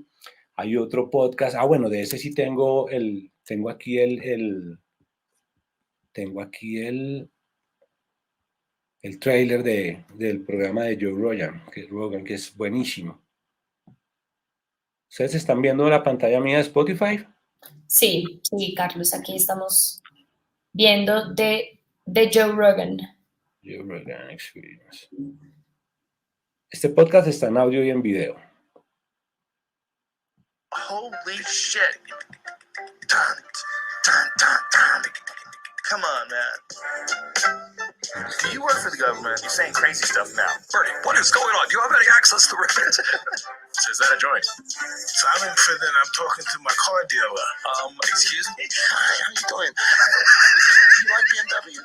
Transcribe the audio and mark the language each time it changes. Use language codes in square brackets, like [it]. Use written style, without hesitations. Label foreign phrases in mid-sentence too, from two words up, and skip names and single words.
[es] Hay otro podcast, bueno, de ese sí tengo aquí el trailer del programa de Joe Rogan, que es buenísimo. ¿Ustedes están viendo la pantalla mía de Spotify? Sí, sí, Carlos, aquí estamos viendo de Joe Rogan. Joe Rogan Experience. Este podcast está en audio y en video. [en] Holy shit. Dun, dun, dun, dun. Come on, man. Do you work for the government? You're saying crazy stuff now. Bernie, what is going on? Do you have any access to the record? So is that a joint? So I'm in prison. I'm talking to my car dealer. Excuse me? Hi, how you doing? You like BMW?